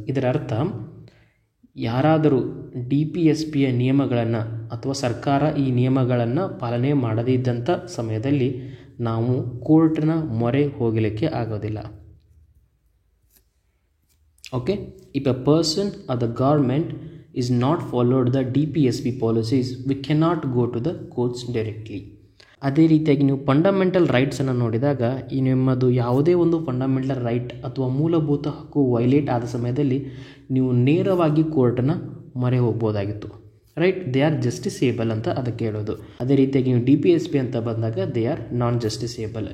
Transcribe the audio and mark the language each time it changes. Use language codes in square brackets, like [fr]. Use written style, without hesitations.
[kn] ಇದರ ಅರ್ಥ ಯಾರಾದರೂ DPSPಯ ನಿಯಮಗಳನ್ನು ಅಥವಾ ಸರ್ಕಾರ ಈ ನಿಯಮಗಳನ್ನು ಪಾಲನೆ ಮಾಡದೇ ಇದ್ದಂಥ ಸಮಯದಲ್ಲಿ ನಾವು ಕೋರ್ಟ್ನ ಮೊರೆ ಹೋಗಲಿಕ್ಕೆ ಆಗೋದಿಲ್ಲ. [en] Okay, if a person or the government is not followed the DPSP policies, we cannot go to the courts directly. [kn] ಅದೇ ರೀತಿಯಾಗಿ ನೀವು ಫಂಡಮೆಂಟಲ್ ರೈಟ್ಸನ್ನು ನೋಡಿದಾಗ ಈ ನಿಮ್ಮದು ಯಾವುದೇ ಒಂದು ಫಂಡಮೆಂಟಲ್ ರೈಟ್ ಅಥವಾ ಮೂಲಭೂತ ಹಕ್ಕು ವೈಲೇಟ್ ಆದ ಸಮಯದಲ್ಲಿ ನೀವು ನೇರವಾಗಿ ಕೋರ್ಟನ್ನು ಮೊರೆ ಹೋಗ್ಬೋದಾಗಿತ್ತು. [en] right, they are justiciable [kn] ಅಂತ ಅದಕ್ಕೆ ಹೇಳೋದು. ಅದೇ ರೀತಿಯಾಗಿ ನೀವು DPSP ಅಂತ ಬಂದಾಗ [en] They are non justiciable.